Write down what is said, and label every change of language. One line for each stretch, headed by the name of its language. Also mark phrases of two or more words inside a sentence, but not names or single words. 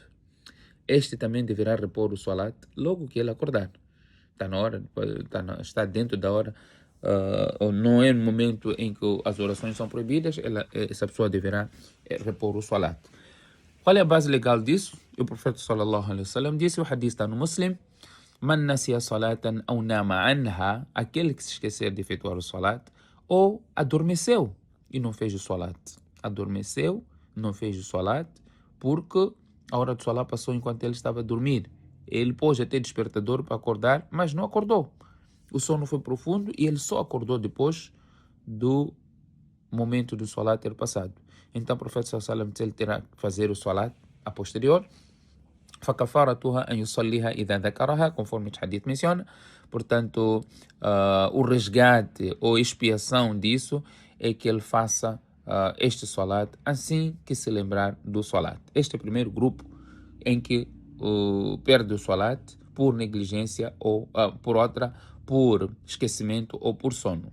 Portuguese: Este também deverá repor o salat logo que ele acordar. Está na hora, está dentro da hora, não é no momento em que as orações são proibidas, essa pessoa deverá repor o salat. Qual é a base legal disso? O profeta
Arabic: صلى الله عليه وسلم
Portuguese: disse, o hadith está no Muslim,
Arabic: من نسي صلاة أو نام عنها,
Portuguese: aquele que se esquecer de efetuar o salat, ou adormeceu e não fez o salat. Adormeceu, não fez o salat, porque a hora do salat passou enquanto ele estava a dormir. Ele pôs até despertador para acordar, mas não acordou. O sono foi profundo e ele só acordou depois do momento do salat ter passado. Então o profeta
Arabic: صلى الله عليه وسلم
Portuguese: terá que fazer o salat a posterior.
Arabic: فكفارتها أن يصليها إذا ذكرها,
Portuguese: conforme o hadith menciona. Portanto, o resgate ou expiação disso é que ele faça este salat assim que se lembrar do salat. Este é o primeiro grupo em que perde o salat por negligência ou por esquecimento ou por sono.